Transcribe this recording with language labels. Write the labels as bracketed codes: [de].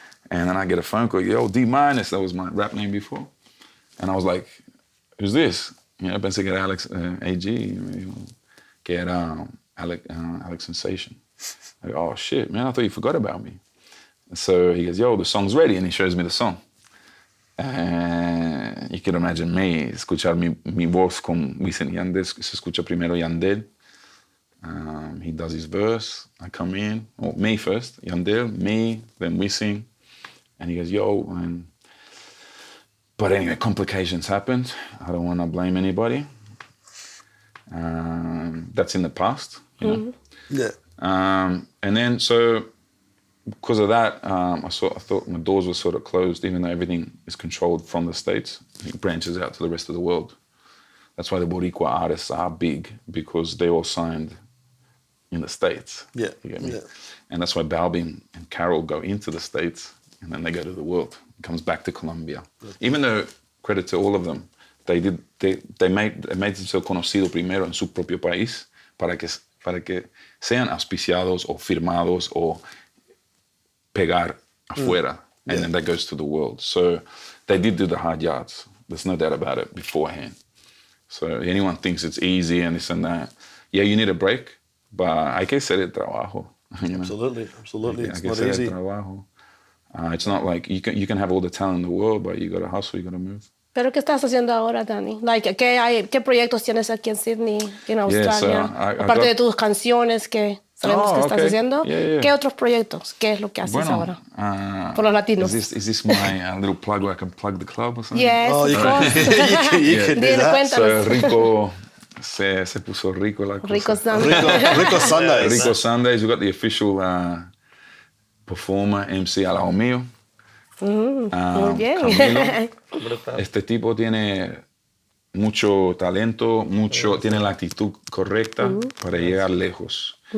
[en] And then I get a phone call, yo, D-, that was my rap name before. And I was like, who's this? You know, [es] pensé que era Alex AG, que era Alex Sensation. [en] I go, oh shit, man, I thought you forgot about me. So he goes, yo, the song's ready, and he shows me the song. You can imagine me, [es] escuchar mi voz con Wisin y Yandel, se escucha primero Yandel. [en] He does his verse, I come in, me first, Yandel, me, then Wisin. And he goes, yo, but anyway, complications happened. I don't want to blame anybody. That's in the past, you know. Yeah. And then, so because of that, I thought my doors were sort of closed, even though everything is controlled from the States. It branches out to the rest of the world. That's why the Boricua artists are big, because they all signed in the States. Yeah. You get me? Yeah. And that's why Balvin and Carol go into the States, and then they go to the world. It comes back to Colombia. Even though, credit to all of them, they made themselves [es] conocido primero en su propio país para que sean auspiciados o firmados o pegar afuera. [en] And then that goes to the world. So they did do the hard yards. There's no doubt about it beforehand. So anyone thinks it's easy and this and that. Yeah, you need a break, but [es] hay que hacer el trabajo. [en] You know? Absolutely. It's not easy. It's not like you can have all the talent in the world, but you got to hustle, you got to move. [es] ¿Pero qué estás haciendo ahora, Dani? ¿Qué proyectos tienes aquí en Sydney, en Australia? Aparte de tus canciones que sabemos que estás haciendo, ¿qué otros proyectos? ¿Qué es lo que haces ahora? Por los latinos. [en] Is this my little plug where I can plug the club or something? Yes, of course. You can do that. [es] So Rico, se puso rico la cosa. [en] Rico Sundays. Rico Sundays. Rico Sundays. We got the official performer, MC [es] al lado mío. Muy bien. Camilo. Este tipo tiene mucho talento, tiene la actitud correcta para llegar lejos.